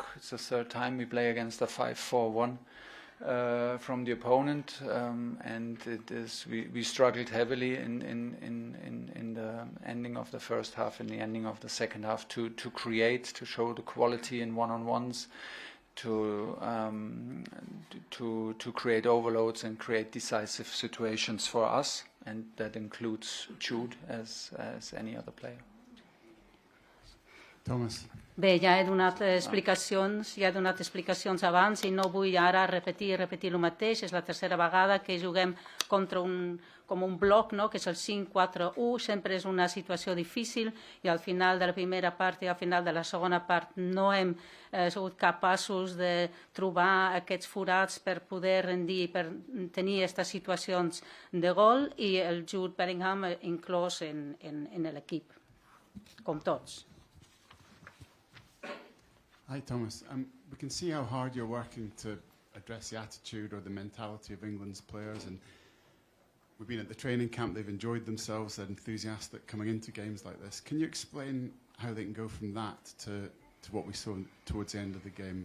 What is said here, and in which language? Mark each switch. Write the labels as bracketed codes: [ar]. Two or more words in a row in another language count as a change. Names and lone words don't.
[en] It's the third time we play against a 5-4-1 from the opponent, and it is we struggled heavily in the ending of the first half, in the ending of the second half, to show the quality in one-on-ones. To create overloads and create decisive situations for us, and that includes Jude as any other player. Thomas. [ca] Bé, ja he donat explicacions abans i no vull ara repetir el mateix. És la tercera vegada que juguem contra com un bloc, no? Que és el 5-4-1, sempre és una situació difícil, i al final de la primera part i al final de la segona part no hem sigut capaços de trobar aquests forats per poder rendir, per tenir aquestes situacions de gol, i el Jude Bellingham inclòs en l'equip, com tots. [en] Hi, Thomas. We can see how hard you're working to address the attitude or the mentality of England's players, and we've been at the training camp, they've enjoyed themselves, they're enthusiastic coming into games like this. Can you explain how they can go from that to what we saw towards the end of the game?